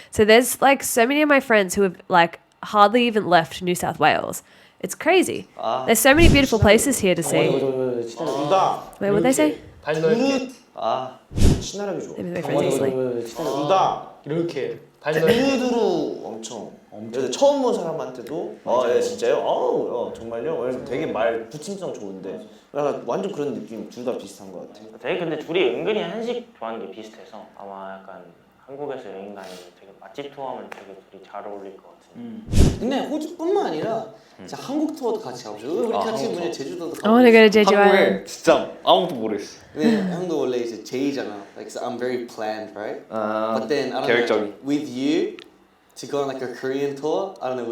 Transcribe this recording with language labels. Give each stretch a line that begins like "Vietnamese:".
English: So there's like so many of my friends who have like hardly even left New South Wales. It's crazy. There's so many beautiful places here to see. Wait, what they say?
Korean: 발 넓게. 신나라기 좋아.
English: Maybe my friends are asleep.
Korean: 두다 이렇게 발 넓게. 두루두루 엄청. 그래서 처음 본 사람한테도 예 진짜요? 정말요? 왜냐면 되게 말 붙임성 좋은데 약간 완전 그런 느낌 둘 다 비슷한 것 같아요. 되게 근데 둘이 은근히 한식 좋아하는 게 비슷해서 아마 약간 한국에서 여행 다니면 되게 맛집 투어하면 되게 둘이 잘 어울릴 것 같은데. 근데 호주뿐만 아니라 진짜 한국 투어도 같이 가고 싶어. 우리 같이 뭐냐 제주도도
English: I want to go to
Korean: 가고.
English: Jeju Island.
Korean: 한국에 진짜 아무도 모르겠어. 근데 형도 원래 이제 제이잖아.
English: Like so I'm very planned, right? But then I don't know.
Korean: 계획적인.
English: With you to go on like a Korean tour, I don't know.